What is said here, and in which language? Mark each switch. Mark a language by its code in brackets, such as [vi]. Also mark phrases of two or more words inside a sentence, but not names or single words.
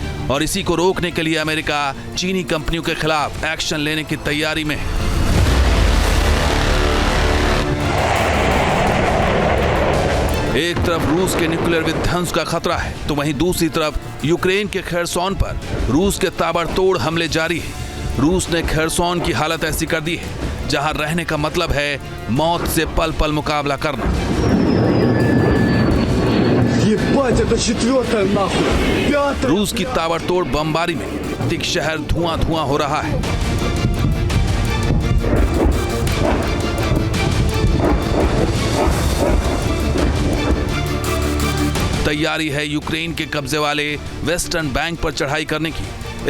[hi] और इसी को रोकने के लिए अमेरिका चीनी कंपनियों के खिलाफ एक्शन लेने की तैयारी में है। एक तरफ रूस के न्यूक्लियर विध्वंस का खतरा है तो वहीं दूसरी तरफ यूक्रेन के खेरसोन पर रूस के ताबड़तोड़ हमले जारी है। रूस ने खेरसोन की हालत ऐसी कर दी है जहां रहने का मतलब है मौत से पल पल मुकाबला करना। [ru] Ебать, это четвертая нахуй! Пятая! [hi] रूस की ताबड़तोड़ बमबारी में दिख शहर धुआं धुआं हो रहा है। तैयारी है यूक्रेन के कब्जे वाले [en] western bank [hi] पर चढ़ाई करने की।